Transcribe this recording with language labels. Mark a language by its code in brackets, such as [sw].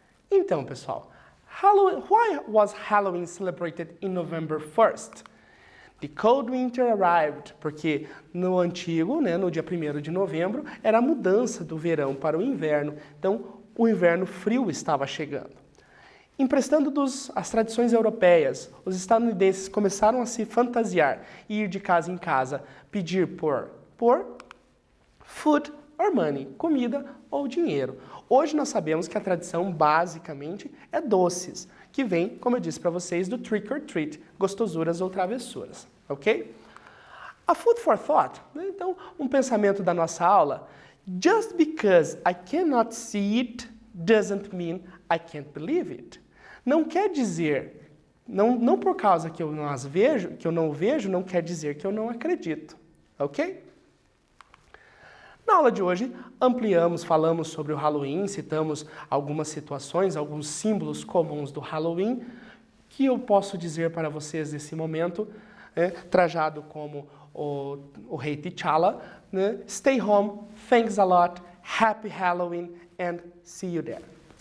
[pt] Então, pessoal, [en] why was Halloween celebrated in November 1st? The cold winter arrived, [pt] porque no antigo, no dia 1º de novembro, era a mudança do verão para o inverno. Então, o inverno frio estava chegando. Emprestando as tradições europeias, os estadunidenses começaram a se fantasiar e ir de casa em casa, pedir por [en] food or money, [pt] comida ou dinheiro. Hoje nós sabemos que a tradição basicamente é doces, que vem, como eu disse para vocês, do trick or treat, gostosuras ou travessuras, ok? [en] A food for thought, [pt] então um pensamento da nossa aula, [en] just because I cannot see it doesn't mean I can't believe it. [pt] Não quer dizer, não por causa que eu não vejo, não quer dizer que eu não acredito, ok? Na aula de hoje, falamos sobre o Halloween, citamos algumas situações, alguns símbolos comuns do Halloween, que eu posso dizer para vocês nesse momento, trajado como o rei T'Challa, [en] Stay home, thanks a lot, happy Halloween, and see you there.